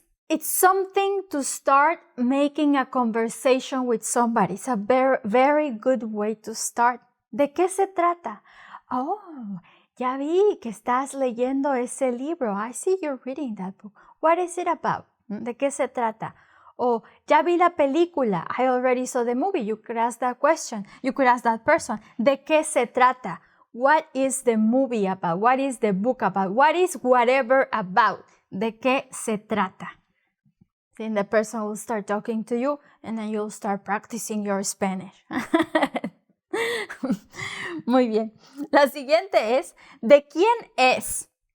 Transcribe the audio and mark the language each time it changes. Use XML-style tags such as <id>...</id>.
<en>It's something to start making a conversation with somebody. It's a very, very good way to start.</en> <es>¿De qué se trata? Oh, ya vi que estás leyendo ese libro.</es> <en>I see you're reading that book. What is it about?</en> <es>¿De qué se trata? Oh, ya vi la película.</es> <en>I already saw the movie. You could ask that question. You could ask that person.</en> <es>¿De qué se trata?</es> <en>What is the movie about? What is the book about? What is whatever about?</en> <es>¿De qué se trata?</es> <en>Then the person will start talking to you and then you'll start practicing your Spanish.</en> <es>Muy bien. La siguiente es, ¿de quién es?</es>